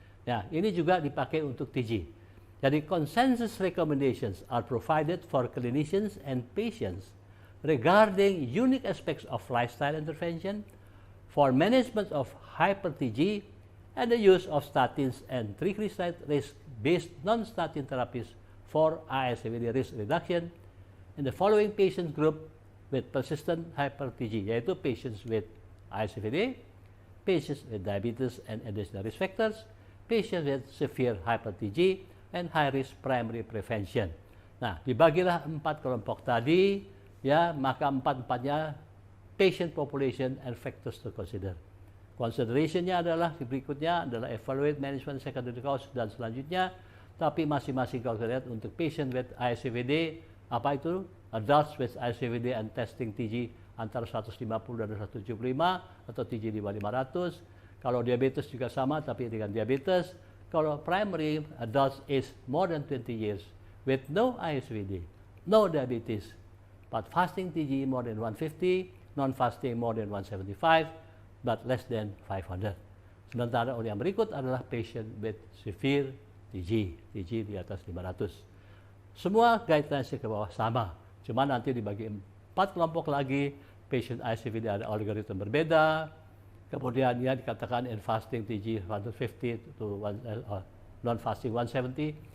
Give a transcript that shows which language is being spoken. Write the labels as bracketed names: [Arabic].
[Indonesian] Ya, ini juga dipakai untuk TG. Jadi [English] consensus recommendations are provided for clinicians and patients regarding unique aspects of lifestyle intervention for management of hyper-TG and the use of statins and triglyceride risk-based non-statin therapies for ASCVD risk reduction in the following patient group with persistent hyper-TG, [Indonesian] yaitu [English] patients with ASCVD, patients with diabetes and additional risk factors, patients with severe hyper-TG, and high-risk primary prevention. [Indonesian] Nah, dibagilah 4 kelompok tadi, ya, maka 4-4-nya [English] patient population and factors to consider. [Indonesian] Consideration-nya adalah berikutnya adalah [English] evaluate management secondary cause [Indonesian] dan selanjutnya, tapi masing-masing kalau kita lihat untuk [English] patient with ASCVD, [Indonesian] apa itu? [English] Adults with ASCVD and testing TG [Indonesian] antara 150 dan 175 atau TG di bawah 500. Kalau diabetes juga sama, tapi dengan diabetes. Kalau [English] primary adults is more than 20 years with no ASCVD, no diabetes, but fasting TG more than 150, non-fasting more than 175, but less than 500. [Indonesian] Sementara yang berikut adalah [English] patient with severe TG [Indonesian] di atas 500. Semua guidelines ke bawah sama, cuma nanti dibagi 4 kelompok lagi, patient ASCVD ada algoritma berbeda. Kemudian ya dikatakan [English] in fasting TG 150 to non-fasting 170.